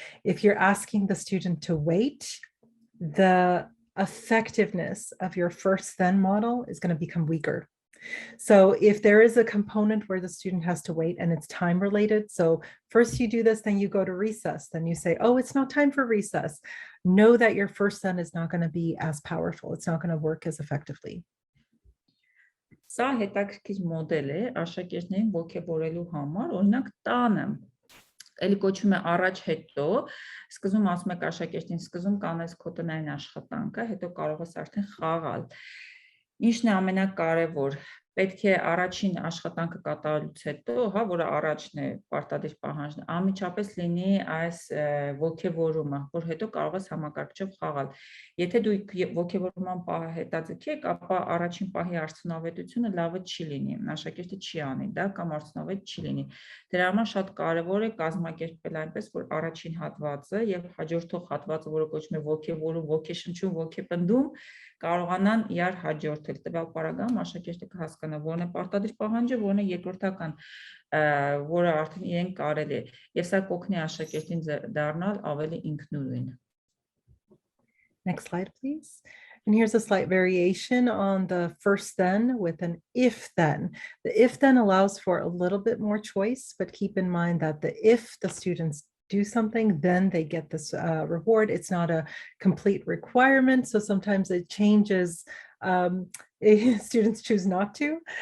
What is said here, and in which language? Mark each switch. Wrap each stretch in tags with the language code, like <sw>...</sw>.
<en>If you're asking the student to wait, the effectiveness of your first then model is going to become weaker. So if there is a component where the student has to wait and it's time related, so first you do this, then you go to recess, then you say, oh, it's not time for recess. Know that your first then is not going to be as powerful. It's not going to work as effectively.</en> <hy>Սա հետաքրքիր մոդել է աշակերտներին ոգևորելու համար, օրինակ տանը էլի կոչվում է առաջ հետո, սկզբում ասում եք աշակերտին, սկզբում կանես քո տնային աշխատանքը, հետո կարող ես արդեն խաղալ։ Ինչն է ամենակարևոր, պետք է առաջին աշխատանքը կատարելուց հետո, հա, որը առաջն է պարտադիր պահանջն, անմիջապես լինի այս ոգևորումը, որ հետո կարող ես համակարգչով խաղալ։ Եթե դու ոգևորման պահը հետաձգեք, ապա առաջին պահի արդյունավետությունը լավը չի լինի, աշակերտը չի անի դա կամ արդյունավետ չի լինի։ Դրա համար շատ կարևոր է կազմակերպել այնպես, որ առաջին հատվածը եւ հաջորդող հատվածը, որը կոչվում է ոգևորում, ոգեշնչում, ոգեպնդում, կարողանան իրար հաջորդել։ Տվյալ պարագայում աշակերտը կհասկանա, որն է պարտադիր պահանջը, որն է երկրորդական, որը արդեն իրեն կարելի է, եւ սա կօգնի աշակերտին դառնալ ավելի ինքնուրույն։</hy> <en>Next slide, please. And here's a slight variation on the first then with an if then. The if then allows for a little bit more choice, but keep in mind that if the students do something, then they get this reward. It's not a complete requirement. So sometimes it changes, students choose not to.</en>